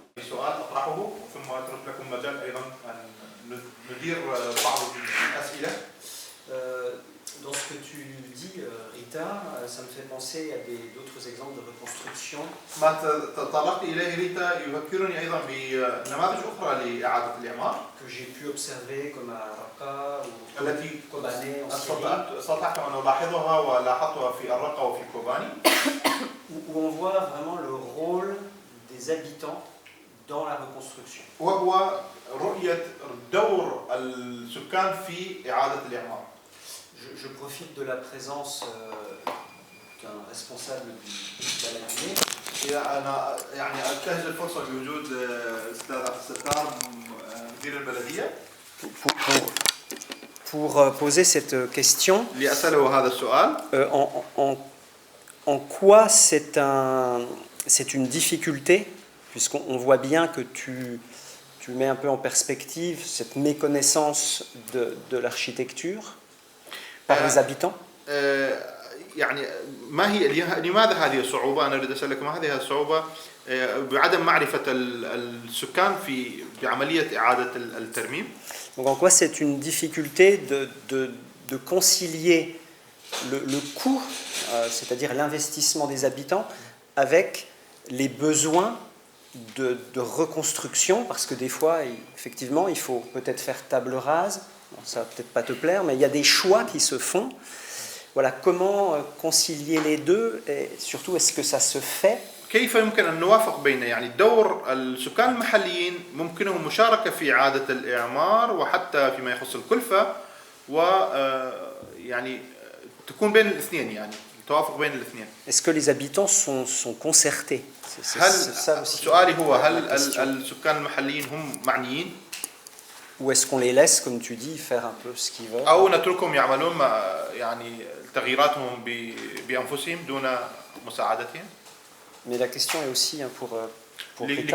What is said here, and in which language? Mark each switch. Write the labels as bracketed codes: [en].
[ar] سؤال أطرحه ثم أترك لكم مجال أيضا أن ندير بعض الأسئلة. [fr] Dans ce que tu dis, Rita, ça me fait penser à d'autres exemples de reconstruction. [ar] ما تطرقت إليه ريتا يذكرني أيضا بنماذج أخرى لإعادة الإعمار [fr] Que j'ai pu observer comme à Raqqa ou [ar] التي [fr] Kobané en Syrie, [ar] استطعت أن ألاحظها ولاحظتها في الرقة وفي كوباني، [fr] où on voit vraiment le rôle des habitants dans la reconstruction. [ar] وهو رؤية دور السكان في إعادة الإعمار. [fr] Je profite de la présence d'un responsable du Baladinais. [ar] أنا يعني أنتهز الفرصة بوجود الأستاذ عبد الستار مدير البلدية [fr] Pour poser cette question, [ar] لأسأله هذا السؤال. [fr] En quoi c'est une difficulté, puisqu'on voit bien que tu mets un peu en perspective cette méconnaissance de l'architecture par les habitants. [ar] يعني ما هي لماذا هذه الصعوبة؟ أنا أريد أسألك ما هذه الصعوبة بعدم معرفة السكان بعملية إعادة الترميم. [fr] Donc en quoi c'est une difficulté de concilier le coût, c'est-à-dire l'investissement des habitants, avec les besoins de reconstruction, parce que des fois, effectivement, il faut peut-être faire table rase, bon, ça va peut-être pas te plaire, mais il y a des choix qui se font. Voilà, comment concilier les deux, et surtout, est-ce que ça se fait? [ar] كيف يمكن أن نوافق بين يعني دور السكان المحليين ممكنهم مشاركة في إعادة الإعمار وحتى فيما يخص الكلفة ويعني تكون بين الاثنين يعني توافق بين الاثنين. [fr] Est-ce que les habitants sont concertés? [ar] سؤالي هو هل السكان المحليين هم معنيين؟ [fr] Ou est-ce qu'on les laisse, comme tu dis, faire un peu ce qu'ils veulent? [ar] أو نتركهم يعملون يعني تغييراتهم بأنفسهم دون مساعدتهم؟ [fr] Mais la question est aussi pour Rita.